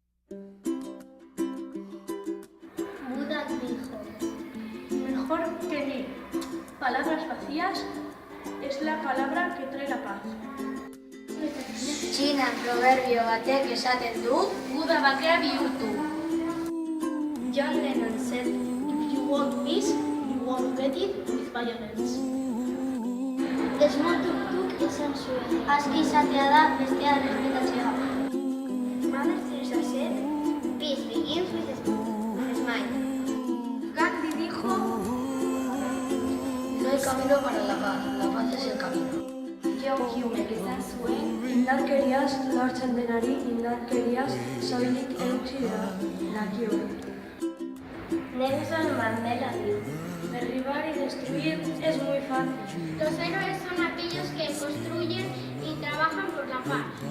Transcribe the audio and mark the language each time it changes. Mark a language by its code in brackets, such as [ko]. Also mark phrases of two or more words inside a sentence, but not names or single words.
[es] Buda dijo, Mejor que ni palabras vacías es la palabra que trae la paz. [eu] Txinan proverbio batek esaten du, Buda bakea bihurtu. [en] John Lennon said, if you want peace, you won't get it with violence. [eu] Desmond Tutu esan zuen. Aski izatea da bestea respetatzea. [en] Mother Teresa said, peace begins with a smile. [es] Gandhi dijo, No hay camino para la paz es el camino. [eu] John Hume esan zuen, indarkeriaz lortzen denari indarkeriaz soilik eutsi dakio. [es] Nelson Mandela dijo, Derribar y destruir es muy fácil. los héroes son aquellos que construyen y trabajan por la paz.